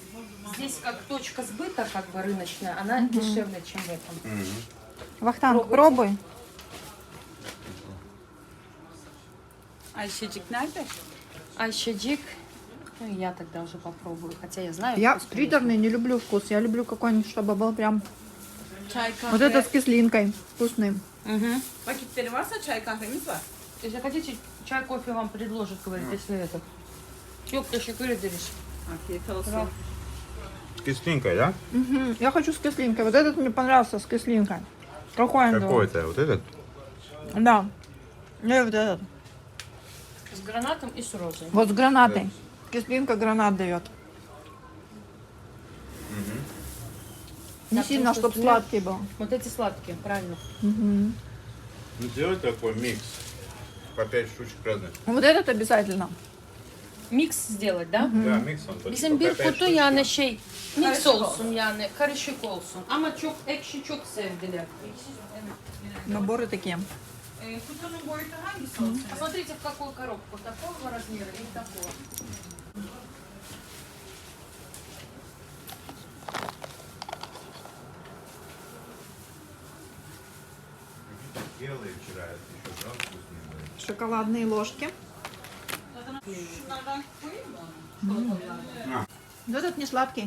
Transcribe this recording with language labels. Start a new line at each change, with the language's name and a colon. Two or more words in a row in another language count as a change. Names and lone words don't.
Russian: Здесь как точка сбыта, как бы рыночная, она дешевле, чем в этом. Мгм. Вахтанг, пробуй.
Turkish: Ayşecik nerede?
Russian: Айщаджик, ну и я тогда уже попробую, хотя я знаю. Я вкус, конечно. приторный не люблю вкус. Я люблю какой-нибудь, чтобы был прям...
Turkish: Çay kahve.
Russian: Вот этот с кислинкой. Вкусный. Мгм.
Turkish: Vakitleri varsa çay kahvemiz var.
Russian: Если хотите, чай, кофе вам предложат, говорит, если это.
Turkish: Yok, teşekkür ederiz. Afiyet olsun.
Russian: Кислинка, да? Мгм. Я хочу с кислинкой. Вот этот мне понравился с кислинкой. Какой он? Какой это? Вот этот? Да. Я вот этот. С гранатом и с розой. Вот с гранатой. Кислинка гранат дает. Не Так, сильно, потому что чтобы цвет- сладкий был. Вот эти сладкие, правильно. Мгм. Ну, сделать такой микс. По 5 штучек разных. Вот этот обязательно. Mix сделать, да? Да, mix он точно.
Turkish: Bizim bir kutu yani şey mix olsun yani karışık olsun ama çok ekşi çok sevdiler.
Russian: Наборы такие.
Turkish: Kutunun boyutu hangisi olsun?
Russian: Посмотрите в какую коробку, такого размера или такого. Белые вчера еще, да, вкусные были. Шоколадные ложки. Вот этот не сладкий.